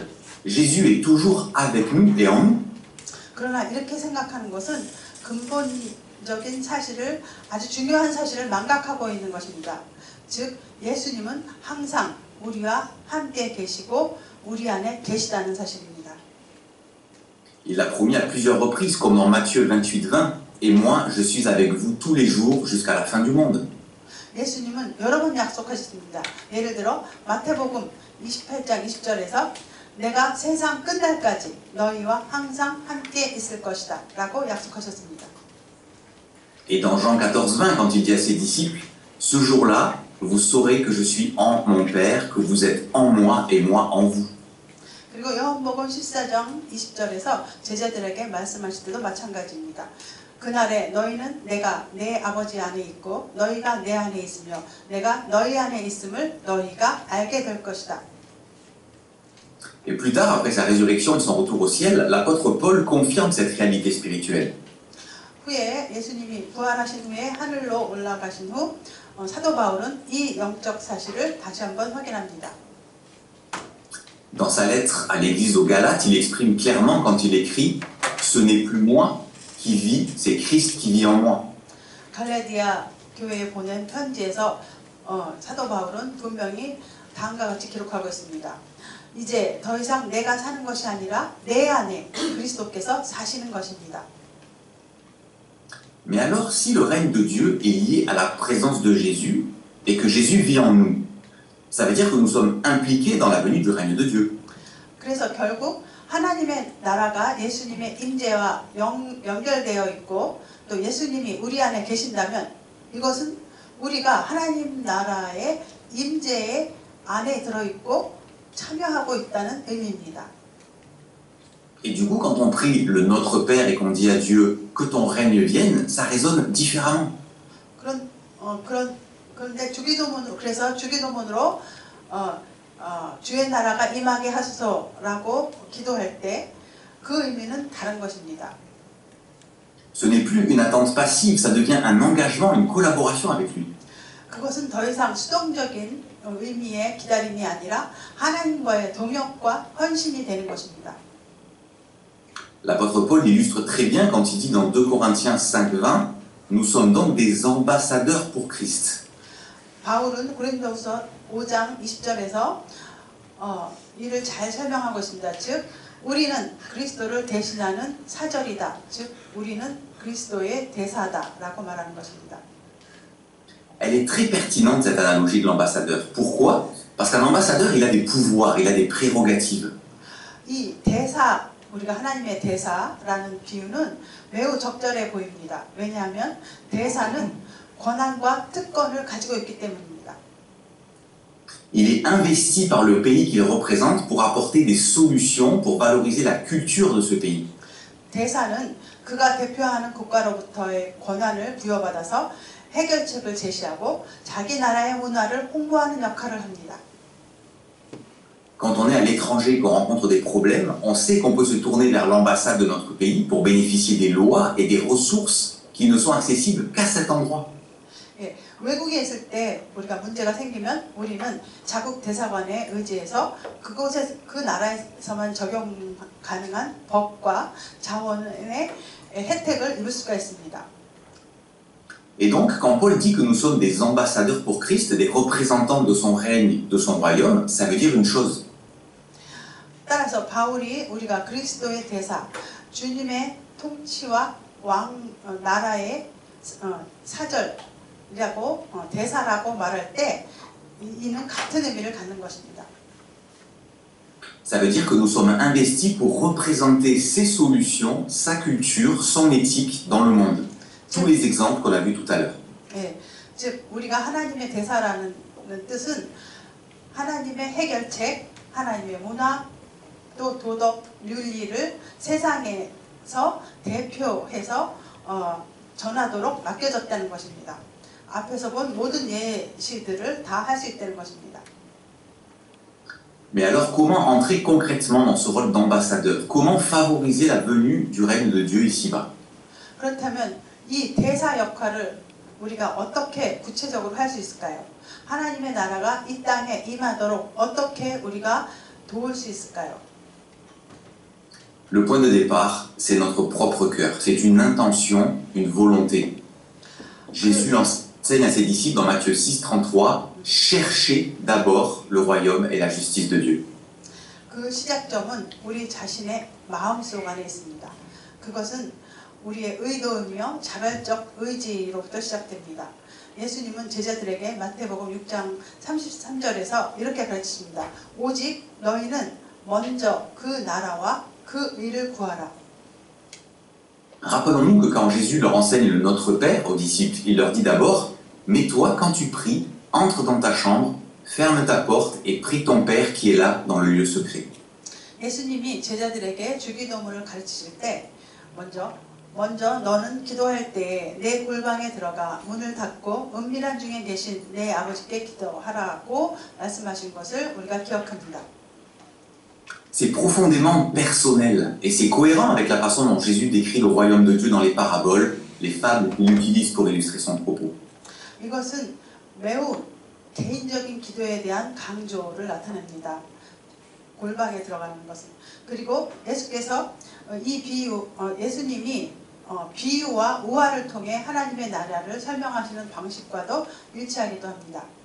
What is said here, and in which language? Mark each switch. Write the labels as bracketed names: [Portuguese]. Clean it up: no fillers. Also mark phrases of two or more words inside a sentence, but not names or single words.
[French] Jésus est toujours avec nous et en nous. [Korean] 그러나 이렇게 생각하는 것은 근본적인 사실을, 아주 중요한 사실을 망각하고 있는 것입니다. 즉 예수님은 항상 우리와 함께 계시고 우리 안에 계시다는 사실입니다. [French] Il a promis à plusieurs reprises, comme dans Matthieu 28:20, et moi, je suis avec vous tous les jours jusqu'à la fin du monde. [Korean] 예수님은 여러 번 약속하셨습니다. 예를 들어 마태복음 28장 20절에서 내가 세상 끝날까지 너희와 항상 함께 있을 것이다 라고 약속하셨습니다. [French] Et dans Jean 14:20, quand il dit à ses disciples, ce jour-là, vous saurez que je suis en mon Père, que vous êtes en moi et moi en vous. [Korean] 그리고 요한복음 14장 20절에서 제자들에게 말씀하실 때도 마찬가지입니다. 그날에 너희는 내가 내 아버지 안에 있고 너희가 내 안에 있으며 내가 너희 안에 있음을 너희가 알게 될 것이다. [French] Et plus tard, après sa résurrection et son retour au ciel, l'apôtre Paul confirme cette réalité spirituelle. [Korean] 후에 예수님이 부활하신 후에 하늘로 올라가신 후 사도 바울은 이 영적 사실을 다시 한번 확인합니다. [French] Dans sa lettre à l'église aux Galates, il exprime clairement quand il écrit « Ce n'est plus moi qui vit, c'est Christ qui vit en moi. [Korean] 갈라디아 교회에 보낸 편지에서 사도 바울은 분명히 다음과 같이 기록하고 있습니다. 이제 더 이상 내가 사는 것이 아니라 내 안에 그리스도께서 사시는 것입니다. [French] Mais alors, si le règne de Dieu est lié à la présence de Jésus et que Jésus vit en nous, ça veut dire que nous sommes impliqués dans la venue du règne de Dieu. [Korean] 그래서 결국 하나님의 나라가 예수님의 임재와 연결되어 있고 또 예수님이 우리 안에 계신다면 이것은 우리가 하나님 나라의 임재 안에 들어있고 참여하고 있다는 의미입니다. [French] Et du coup, quand on prie le Notre Père et qu'on dit à Dieu que ton règne vienne, ça résonne différemment. [Korean] 그런데 그래서 주기도문으로 주의 나라가 임하게 하소서라고 기도할 때 그 의미는 다른 것입니다. [French] Ce n'est plus une attente passive, ça devient un engagement, une collaboration avec lui. [Korean] 그것은 더 이상 수동적인 의미의 기다림이 아니라 하나님과의 동역과 헌신이 되는 것입니다. [French] L'apôtre Paul illustre très bien quand il dit dans 2 Corinthiens 5:20, nous sommes donc des ambassadeurs pour Christ. [Korean] 바울은 고린도후서 5장 20절에서 이를 잘 설명하고 있습니다. 즉 우리는 그리스도를 대신하는 사절이다. 즉 우리는 그리스도의 대사다라고 말하는 것입니다. [French] Elle est très pertinente cette analogie de l'ambassadeur. Pourquoi? Parce qu'un ambassadeur, il a des pouvoirs, il a des prérogatives. [Korean] 이 대사, 우리가 하나님의 대사라는 비유는 매우 적절해 보입니다. 왜냐하면 대사는 권한과 특권을 가지고 있기 때문입니다. [French] Il est investi par le pays qu'il représente pour apporter des solutions pour valoriser la culture de ce pays. [Korean] 대사는 그가 대표하는 국가로부터의 권한을 부여받아서 해결책을 제시하고 자기 나라의 문화를 홍보하는 역할을 합니다. [French] Quand on est à l'étranger, qu'on rencontre des problèmes, on sait qu'on peut se tourner vers l'ambassade de notre pays pour bénéficier des lois et des ressources qui ne sont accessibles qu'à cet endroit. [Korean] 예, 외국에 있을 때 우리가 문제가 생기면 우리는 자국 대사관에 의지해서 그 나라에서만 적용 가능한 법과 자원의 혜택을 입을 수가 있습니다. [French] Et donc, quand Paul dit que nous sommes des ambassadeurs pour Christ, des représentants de son règne, de son royaume, ça veut dire une chose. [Korean] 따라서 바울이 우리가 그리스도의 대사, 주님의 통치와 나라의 사절이라고 대사라고 말할 때 이는 같은 의미를 갖는 것입니다. [French] Ça veut dire que nous sommes investis pour représenter ses solutions, sa culture, son éthique dans le monde. Tous les exemples qu'on a vus tout à l'heure. [Korean] 예, 즉 우리가 하나님의 대사라는 뜻은 하나님의 해결책, 하나님의 문화, 또 도덕, 윤리를 세상에서 대표해서 전하도록 맡겨졌다는 것입니다. 앞에서 본 모든 예시들을 다 할 수 있다는 것입니다. [French] Mais alors, comment entrer concrètement dans ce rôle d'ambassadeur? Comment favoriser la venue du règne de Dieu ici-bas? [Korean] 그렇다면 이 대사 역할을 우리가 어떻게 구체적으로 할 수 있을까요? 하나님의 나라가 이 땅에 임하도록 어떻게 우리가 도울 수 있을까요? [French] Le point de départ, c'est notre propre cœur. C'est une intention, une volonté. Jésus enseigne à ses disciples dans Matthieu 6:33, cherchez d'abord le royaume et la justice de Dieu. [Korean] 그 시작점은 우리 자신의 마음속 안에 있습니다. 그것은 우리의 의도이며 자발적 의지로부터 시작됩니다. 예수님은 제자들에게 마태복음 6장 33절에서 이렇게 가르치십니다. 오직 너희는 먼저 그 나라와 그 의를 구하라. [French] Rappelons-nous que quand Jésus leur enseigne le Notre Père aux disciples, il leur dit d'abord, mais toi, quand tu pries, entre dans ta chambre, ferme ta porte et prie ton Père qui est là dans le lieu secret. [Korean] 예수님이 제자들에게 주기도문을 가르치실 때 먼저 너는 기도할 때 내 골방에 들어가 문을 닫고 은밀한 중에 계신 내 아버지께 기도하라고 말씀하신 것을 우리가 기억합니다. [French] C'est profondément personnel et c'est cohérent avec la façon dont Jésus décrit le royaume de Dieu dans les paraboles, les fables qu'il utilise pour illustrer son propos. [Korean] 이것은 매우 개인적인 기도에 대한 강조를 나타냅니다. 골방에 들어가는 것은. 그리고 예수께서 이 비유, 예수님이 비유와 우화를 통해 하나님의 나라를 설명하시는 방식과도 일치하기도 합니다.